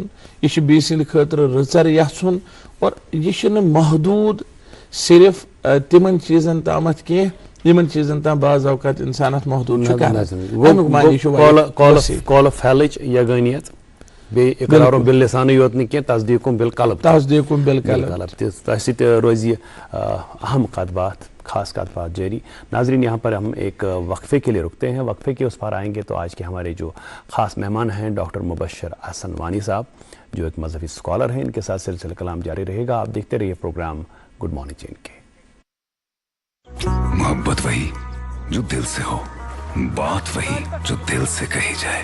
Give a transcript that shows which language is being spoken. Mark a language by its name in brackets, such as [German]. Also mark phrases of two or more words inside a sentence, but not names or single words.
[Kashmiri] یہِ چھُ بیٚیہِ سٕنٛدِ خٲطرٕ رٕژر یژھُن. اور یہِ چھُنہٕ محدوٗد صرف تِمن چیٖزن تامتھ کینٛہہ یِمن چیٖزن تام بعض اوقات انسان اتھ محدوٗد چھُ کران. بے [Arabic] اقرار باللسان [Kashmiri] یوت نہ کینٛہہ [Arabic] تصدیق بالقلب [Kashmiri] روزِ یہ اہم کت بات خاص بات جاری. [Urdu] ناظرین یہاں پر ہم ایک وقفے کے لیے رکتے ہیں, وقفے کے اس پار آئیں گے تو آج کے ہمارے جو خاص مہمان ہیں ڈاکٹر مبشر احسن وانی صاحب جو ایک مذہبی اسکالر ہیں, ان کے ساتھ سلسلہ کلام جاری رہے گا. آپ دیکھتے رہیے پروگرام گڈ مارننگ جے اینڈ کے. محبت وہی جو دل سے ہو, بات وہی جو دل سے کہی جائے.